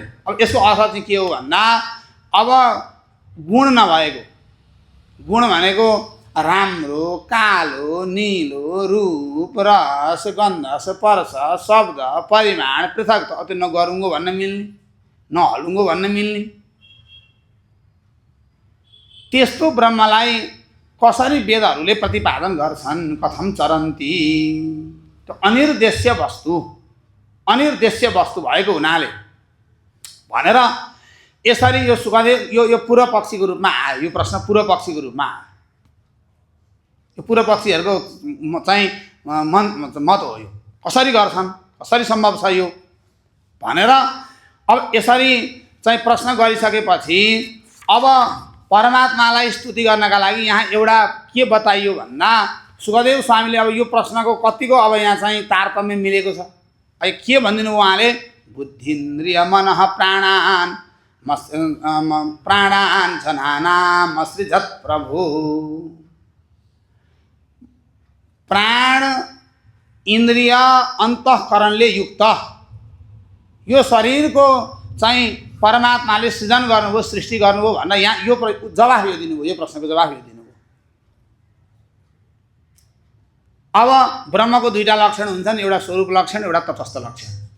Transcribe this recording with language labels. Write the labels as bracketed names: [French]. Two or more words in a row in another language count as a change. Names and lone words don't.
[Nepali] अब यसको अर्थ चाहिँ के हो भन्दा, अब गुण नभएको, गुण भनेको राम्रो, कालो, निलो, रूप, रस, गन्ध, स्पर्श, शब्द, परिमाण, पृथक, त्यो नगरुङ्गो भन्न मिल्ने, नहलुङ्गो भन्न मिल्ने, त्यस्तो ब्रह्मलाई कसरी वेदहरूले प्रतिपादन गर्छन्? [Sanskrit] कथम चरन्ति। [Nepali] त्यो अनिर्देश्य वस्तु भएको हुनाले भनेर यसरी यो सुखदेव यो पूर्व पक्षीको रूपमा आयो। यो प्रश्न पूर्व पक्षीको रूपमा आयो। यो पूर्व पक्षीहरूको चाहिँ मत हो। यो कसरी गर्छन्, कसरी सम्भव छ यो भनेर अब यसरी चाहिँ प्रश्न गरिसकेपछि अब परमात्मालाई स्तुति गर्नका लागि यहाँ एउटा के बताइयो भन्दा, सुखदेव स्वामीले अब यो प्रश्नको कतिको अब यहाँ चाहिँ तारतम्य मिलेको छ। अब के भनिदिनु उहाँले, [Sanskrit] बुद्धिन्द्रिय मनः प्राणान् जनानाम् असृजत् प्रभु। [Nepali] प्राण इन्द्रिय अन्तःकरणले युक्त यो शरीरको चाहिँ परमात्माले सृजन गर्नुभयो, सृष्टि गर्नुभयो भनेर यहाँ यो जवाफ यो दिनुभयो। यो प्रश्नको जवाफ यो दिनुभयो। अब ब्रह्मको दुईटा लक्षण हुन्छन्, एउटा स्वरूप लक्षण, एउटा तटस्थ लक्षण।